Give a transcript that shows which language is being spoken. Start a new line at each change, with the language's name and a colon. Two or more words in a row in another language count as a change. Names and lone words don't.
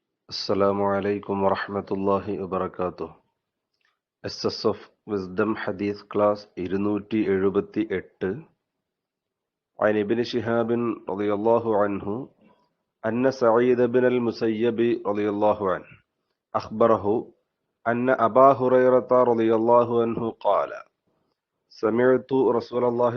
Arabic: السلام عليكم ورحمة الله وبركاته.
Malayalam: എസ്എസ്എഫ് വിസ്ഡം ഹദീസ് ക്ലാസ് 278.
Arabic: عن ابن شهاب رضي الله عنه أن سعيد بن المسيب رضي الله عنه أخبره أن أبا هريرة رضي الله عنه قال: سمعت رسول الله